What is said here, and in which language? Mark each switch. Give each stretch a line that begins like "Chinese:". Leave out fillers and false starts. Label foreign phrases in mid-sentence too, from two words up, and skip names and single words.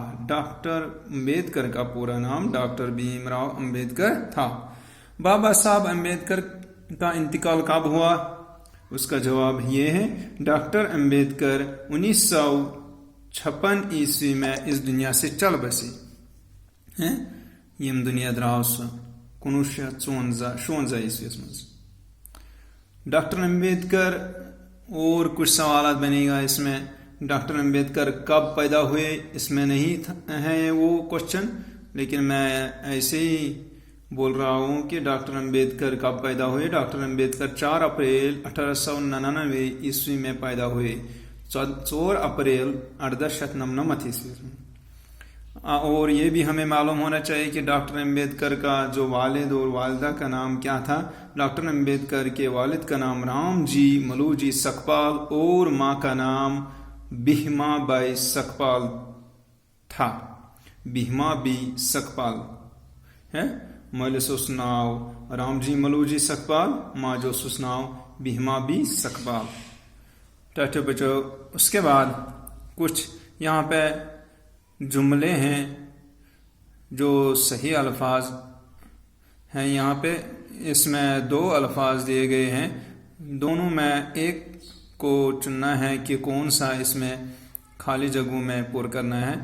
Urdu: ڈاکٹر امبیڈکر کا پورا نام ڈاکٹر بھیم راؤ امبیڈکر تھا۔ بابا صاحب امبیڈکر کا انتقال کب ہوا؟ اس کا جواب یہ ہے، ڈاکٹر امبیڈکر 1956 عیسوی میں اس دنیا سے چل بسے ہیں۔
Kashmiri: یم دنیا دراو سہ 1956
Urdu: عیسوی میں۔ ڈاکٹر امبیڈکر اور کچھ سوالات بنے گا اس میں۔ ڈاکٹر امبیڈکر کب پیدا ہوئے اس میں نہیں ہے وہ کوشچن، لیکن میں ایسے ہی بول رہا ہوں کہ ڈاکٹر امبیڈکر کب پیدا ہوئے۔ ڈاکٹر امبیڈکر 4 اپریل 1899 عیسوی میں پیدا ہوئے۔ 4 اپریل 1899 عیسوی میں۔ اور یہ بھی ہمیں معلوم ہونا چاہیے کہ ڈاکٹر امبیڈکر کا جو والد اور والدہ کا نام کیا تھا۔ ڈاکٹر امبیڈکر کے والد کا نام رام جی ملوجی سکپال اور ماں کا نام بھیما بائی سکپال تھا۔
Kashmiri: بھیما بی سکپال ہے مٲلِس اوس ناو رام جی ملوجی سکپال، ماجہِ اوسُس ناو بھیما بی سکپال۔ ٹاٹو بچو،
Urdu: اس کے بعد کچھ یہاں پہ جملے ہیں جو صحیح الفاظ ہیں۔ یہاں پہ اس میں 2 الفاظ دیے گئے ہیں، دونوں میں ایک کو چننا ہے کہ کون سا اس میں خالی جگہوں میں پر کرنا ہے۔